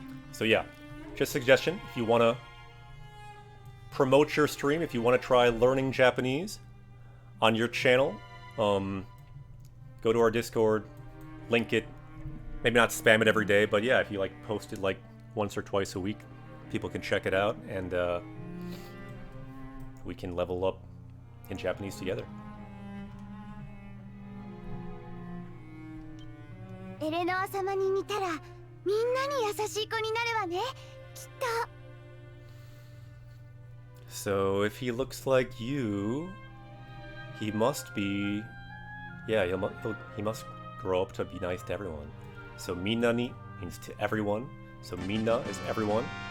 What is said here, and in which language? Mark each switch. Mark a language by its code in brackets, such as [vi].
[en] So yeah, just a suggestion, if you want to promote your stream, if you want to try learning Japanese on your channel, go to our Discord, link it, maybe not spam it every day, but yeah, if you like post it like once or twice a week, people can check it out, and we can level up in Japanese together. [ja] エレノア様に似たらみんなに優しい子になるわね、きっと。 [en] So if he looks like you, he must be, yeah, he must grow up to be nice to everyone. So minna ni means to everyone. So minna is everyone.